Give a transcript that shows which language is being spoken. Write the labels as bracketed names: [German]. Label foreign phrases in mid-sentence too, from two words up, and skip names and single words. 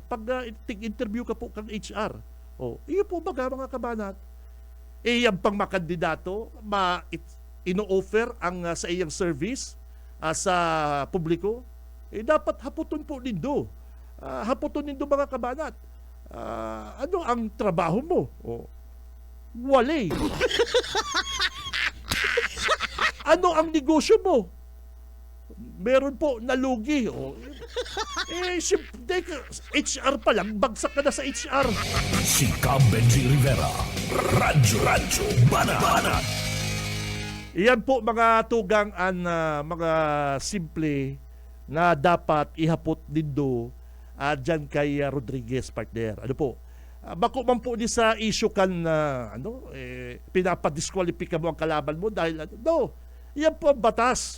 [Bikol] Pag interview ka po kang HR. Iyo po baga mga kabanat. Yan pang makandidato, ino-offer ang sa iyang service sa publiko. dapat haputon po nindo. Haputon nindo mga kabanat. Ano ang trabaho mo? Wale. Ano ang negosyo mo? [Filipino] Meron po nalugi. HR pa lang, bagsak ka na sa HR. Si Benji Rivera. Radyo Banat. [Bikol] Iyan po mga tugang mga simple na dapat ihapot nindo dyan kay Rodriguez, partner. Ano po? Bako man po di sa issue kan pinapadiskwalipika mo ang kalaban mo dahil no, yan po ang batas.